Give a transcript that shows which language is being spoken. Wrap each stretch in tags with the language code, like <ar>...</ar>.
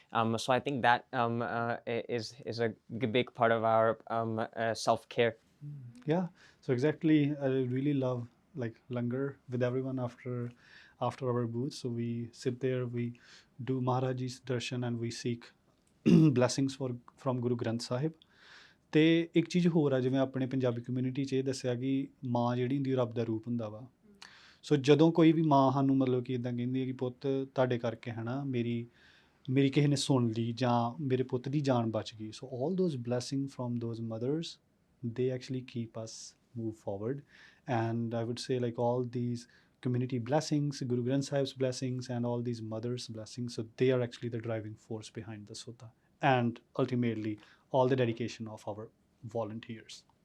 <en>So I think that is a big part of our self-care. Yeah, so exactly, I really love like langar with everyone after our booth. So we sit there, we do Maharaji's darshan, and we seek blessings from Guru Granth Sahib.</en> <pa>ਤੇ ਇੱਕ ਚੀਜ਼ ਹੋਰ ਆ, ਜਿਵੇਂ ਆਪਣੇ Punjabi community 'ਚ ਇਹ ਦੱਸਿਆ ਕਿ ਮਾਂ ਜਿਹੜੀ ਹੁੰਦੀ ਰੱਬ ਦਾ ਰੂਪ ਹੁੰਦਾ ਵਾ। ਸੋ ਜਦੋਂ ਕੋਈ ਵੀ ਮਾਂ ਸਾਨੂੰ ਮਤਲਬ ਕਿ ਇੱਦਾਂ ਕਹਿੰਦੀ ਹੈ ਕਿ ਪੁੱਤ ਤੁਹਾਡੇ ਕਰਕੇ ਹੈ ਨਾ ਮੇਰੀ ਕਿਸੇ ਨੇ ਸੁਣ ਲਈ, ਜਾਂ ਮੇਰੇ ਪੁੱਤ ਦੀ ਜਾਨ ਬਚ ਗਈ।</pa> <en>So all those blessings from those mothers, they actually keep us move forward. And I would say like all these community blessings, Guru Granth Sahib's blessings, and all these mothers' blessings, so they are actually the driving force behind the S.O.U.D.A. and ultimately all the dedication of our volunteers.</en>